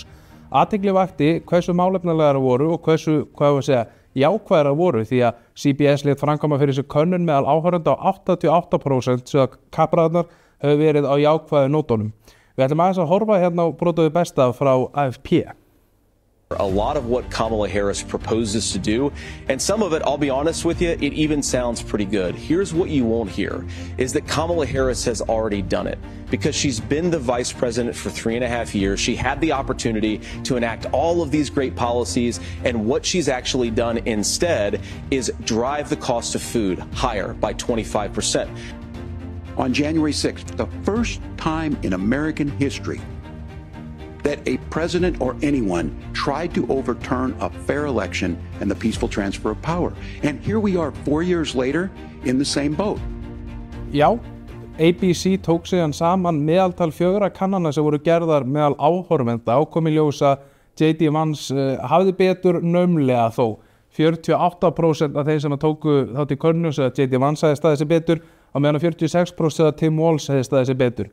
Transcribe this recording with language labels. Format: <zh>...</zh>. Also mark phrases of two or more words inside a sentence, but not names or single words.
<is>Athygli vakti hversu málefnalegar voru og hversu, jákvæðar voru því að CBS lét framkvæma fyrir sig könnun meðal áhorfenda á 88% sem að kappræðurnar hefur verið á jákvæðu nótunum. Við ætlum aðeins að horfa hérna á brotaðu besta frá AFP.</is> <en>A lot of what Kamala Harris proposes to do, and some of it, I'll be honest with you, it even sounds pretty good. Here's what you won't hear, is that Kamala Harris has already done it. Because she's been the vice president for 3.5 years, she had the opportunity to enact all of these great policies, and what she's actually done instead is drive the cost of food higher by 25%. On January 6th, the first time in American history that a president or anyone tried to overturn a fair election and the peaceful transfer of power. And here we are 4 years later in the same boat.</en> <is>Já, ABC tók síðan saman meðaltal 4 kannana sem voru gerðar meðal áhorfenda og kom í ljós að J.D. Vance hafði betur naumlega þó. 48% af þeim sem tóku þátt í könnun segja að J.D. Vance hefði staðið sig betur á meðan 46% að Tim Walz hefði staðið sig betur.</is>